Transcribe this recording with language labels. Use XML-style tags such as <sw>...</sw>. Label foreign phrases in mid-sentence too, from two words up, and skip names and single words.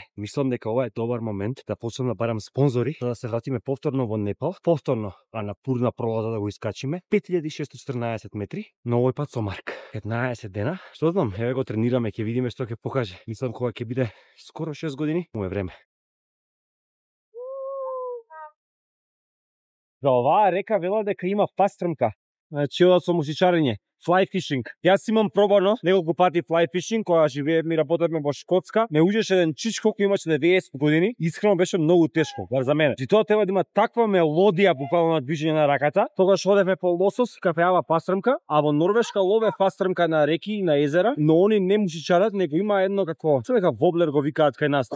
<mk>Мислам дека ова е добар момент да почнем да барам спонзори, за да се вратиме повторно во Непал, повторно Анапурна пролаза да го искачиме, 5614 метри, но овој пат со Марк. 15 дена, што знам, еве го тренираме, ќе видиме што ќе покаже. Мислам кога ќе биде скоро 6 години, му е време. За оваа река велат дека има пастрмка. Значи ова со мушичарење,</mk> <en>fly fishing.</en> <mk>Јас имам пробано неколку пати</mk> <en>fly fishing,</en> <mk>кога живеевме и работевме во Шкотска. Ме уѓеше еден чичко кој имаше 90 години, искрено беше многу тешко, бар за мене. И тоа треба да има таква мелодија буквално на движење на раката. Тогаш одевме по лосос, кафеава пастрмка, а во Норвешка лове пастрмка на реки и на езера, но они не мушичарат, него има едно какво, што нека воблер го викаат кај нас.</mk>